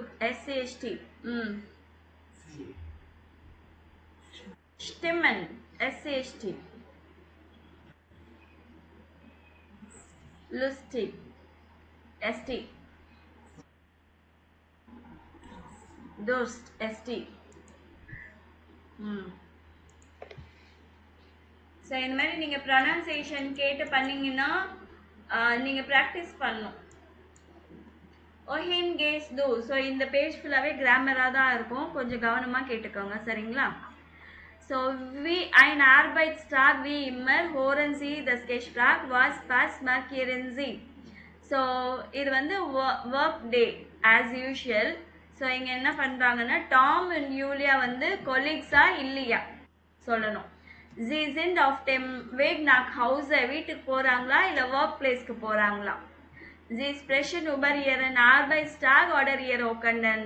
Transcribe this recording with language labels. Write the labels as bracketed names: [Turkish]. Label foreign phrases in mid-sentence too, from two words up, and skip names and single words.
[German] SCST. Stimmen. SCST. Lustig. ST. Durst. ST. [Tamil] ஸோ இந்த மாதிரி நீங்கள் ப்ரொனன்சியேஷன் கேட்டு பண்ணீங்கன்னா நீங்கள் ப்ராக்டிஸ் பண்ணணும். ஒஹின் கேஸ் தோ. ஸோ இந்த பேஜ் ஃபுல்லாகவே கிராமராக தான் இருக்கும், கொஞ்சம் கவனமாக கேட்டுக்கோங்க சரிங்களா. [German] ஸோ ein Arbeitstag wie immer hören Sie das Gespräch was machen Sie. [Tamil] ஸோ இது வந்து [English] work day as usual. [Tamil] ஸோ இங்கே என்ன பண்ணுறாங்கன்னா டாம் அண்ட் யூலியா வந்து கொலீக்ஸா இல்லையா சொல்லணும். [German] Sie sind auf dem Weg nach Hause. [Tamil] வீட்டுக்கு போகிறாங்களா இல்லை ஒர்க் பிளேஸ்க்கு போகிறாங்களா. [German] Sie sprechen über ihren Arbeitstag oder ihr Wochenende.